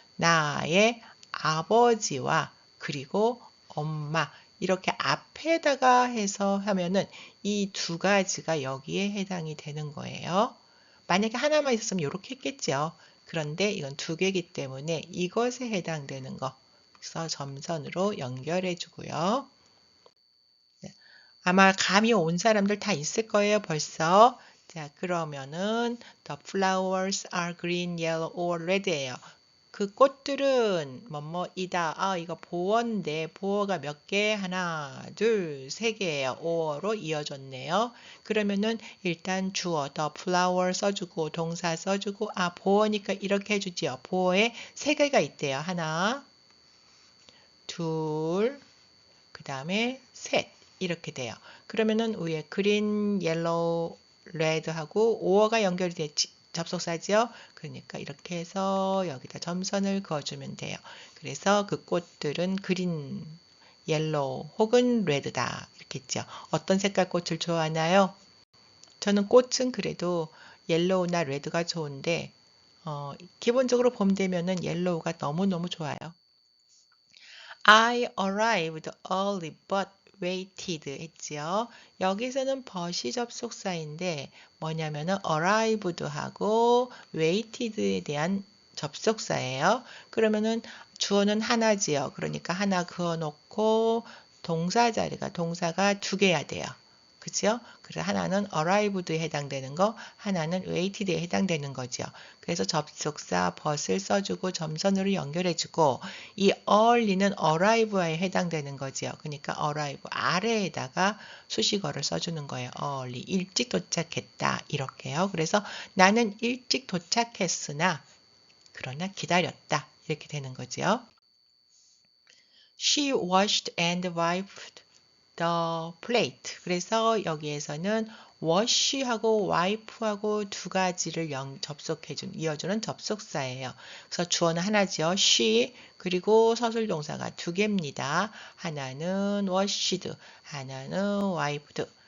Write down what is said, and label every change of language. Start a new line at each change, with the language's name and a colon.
Korean: 나의 아버지와 그리고 엄마 이렇게 앞에다가 해서 하면은 이 두 가지가 여기에 해당이 되는 거예요. 만약에 하나만 있었으면 이렇게 했겠죠. 그런데 이건 두 개이기 때문에 이것에 해당되는 거 그래서 점선으로 연결해 주고요. 아마 감이 온 사람들 다 있을 거예요, 벌써. 자, 그러면은
English: the flowers are green, yellow, or red예요.
Korean: 그 꽃들은 뭐뭐이다. 이거 보어인데 보어가 몇 개? 하나, 둘, 세 개예요. or로 이어졌네요. 그러면은 일단 주어 the flower 써주고 동사 써주고 보어니까 이렇게 해주지요. 보어에 세 개가 있대요. 하나, 둘, 그 다음에 셋 이렇게 돼요. 그러면은 위에 그린, 옐로우, 레드하고 오어가 연결이 됐지. 접속사지요. 그러니까 이렇게 해서 여기다 점선을 그어주면 돼요. 그래서 그 꽃들은 그린, 옐로우 혹은 레드다. 이렇게 있죠. 어떤 색깔 꽃을 좋아하나요? 저는 꽃은 그래도 옐로우나 레드가 좋은데 기본적으로 봄 되면은 옐로우가 너무너무 좋아요.
English: I arrived early but waited
Korean: 했지요. 여기서는 but이 접속사인데 뭐냐면은 arrived하고 waited에 대한 접속사예요. 그러면은 주어는 하나지요. 그러니까 하나 그어놓고 동사가 두 개야 돼요. 그죠? 그래서 하나는 arrived에 해당되는 거, 하나는 waited에 해당되는 거죠. 그래서 접속사 but을 써주고 점선으로 연결해주고 이 early는 arrive에 해당되는 거죠. 그러니까 arrive 아래에다가 수식어를 써주는 거예요. early, 일찍 도착했다 이렇게요. 그래서 나는 일찍 도착했으나 그러나 기다렸다 이렇게 되는 거죠.
English: She washed and wiped the plate.
Korean: 그래서 여기에서는 wash하고 wipe하고 두 가지를 이어주는 접속사예요. 그래서 주어는 하나죠. she 그리고 서술 동사가 두 개입니다. 하나는 washed, 하나는 wiped.